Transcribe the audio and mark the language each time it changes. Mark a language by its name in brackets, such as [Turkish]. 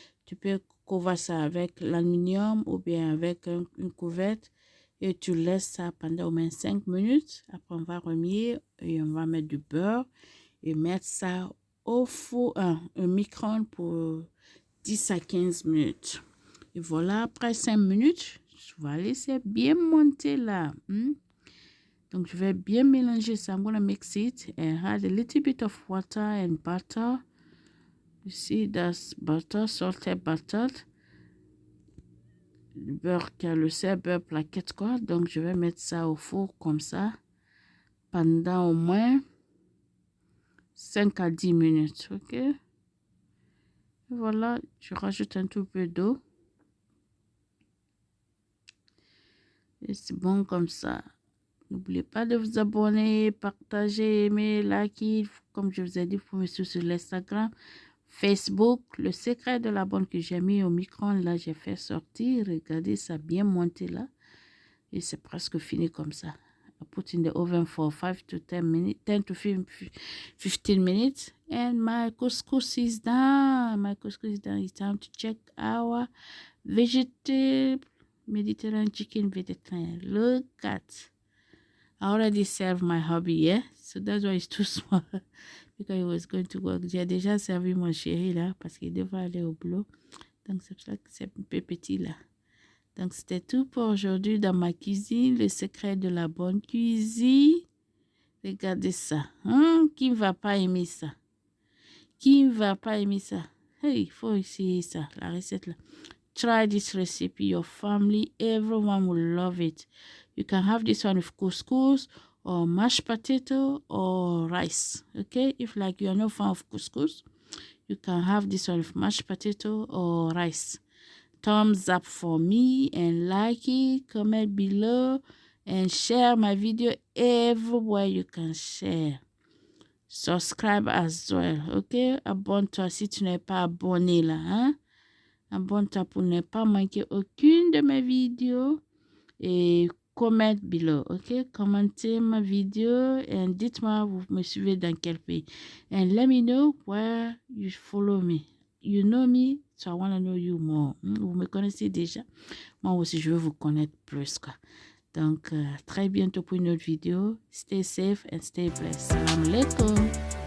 [French] Tu peux couvrir ça avec l'aluminium ou bien avec une couverte et tu laisses ça pendant au moins 5 minutes. Après, on va remuer et on va mettre du beurre et mettre ça au four, un micro-ondes pour 10 à 15 minutes. Et voilà, après 5 minutes, je vais laisser bien monter là. Donc, je vais bien mélanger ça. [English] I'm going to mix it and add a little bit of water and butter. You see, that's butter, salted butter. [French] Le beurre, le sel, beurre plaquette, quoi. Donc, je vais mettre ça au four comme ça pendant au moins 5 à 10 minutes, ok? Et voilà, je rajoute un tout peu d'eau. Et c'est bon comme ça. N'oubliez pas de vous abonner, partager, aimer, liker. Comme je vous ai dit, vous pouvez me suivre sur l'Instagram, Facebook. Le secret de la bonne que j'ai mis au micro-ondes, là, j'ai fait sortir. Regardez, ça a bien monté là. Et c'est presque fini comme ça. [English] I put in the oven for 5 to 10 minutes, 10 to 15 minutes. And my couscous is done. My couscous is done. It's time to check our vegetable Mediterranean chicken vegetarian. Look at. I already served my hubby, yeah? So that's why it's too small. Because he was going to work. [French] J'ai déjà servi mon chéri là parce qu'il devait aller au boulot. Donc c'est pour ça que c'est un peu petit là. Donc c'était tout pour aujourd'hui dans ma cuisine. Le secret de la bonne cuisine. Regardez ça. Qui ne va pas aimer ça? Qui ne va pas aimer ça? Hey, il faut essayer ça, la recette là. [English] Try this recipe. Your family, everyone will love it. You can have this one with couscous or mashed potato or rice. Okay, if like you are no fan of couscous, you can have this one with mashed potato or rice. Thumbs up for me and like it, comment below and share my video everywhere you can share. Subscribe as well. [French] Okay, abonne-toi si tu n'es pas abonné là, hein? Abonne-toi pour ne pas manquer aucune de mes vidéos et [English] comment below, [French] ok? Commentez ma vidéo et dites-moi vous me suivez dans quel pays. [English] And let me know where you follow me. You know me, so I want to know you more. [French] Vous me connaissez déjà. Moi aussi, je veux vous connaître plus, quoi. Donc, très bientôt pour une autre vidéo. [English] Stay safe and stay blessed. [French] Salam alaikum.